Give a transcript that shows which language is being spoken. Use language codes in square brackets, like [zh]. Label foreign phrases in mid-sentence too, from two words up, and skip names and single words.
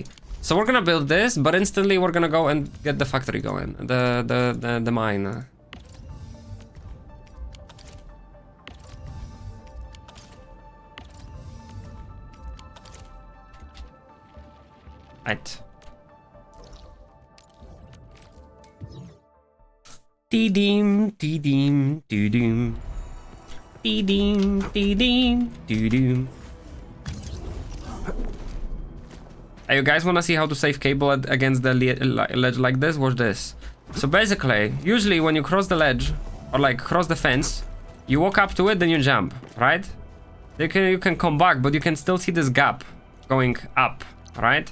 [en] So we're gonna build this, but instantly we're gonna go and get the factory going. The mine. Right. Dee-deem, dee-deem, doo-doom. Dee-deem, dee-deem, doo-doom. You guys wanna see how to save cable against the ledge like this? Watch this. So basically, usually when you cross the ledge, or like cross the fence, you walk up to it, then you jump, right? You can come back, but you can still see this gap going up, right?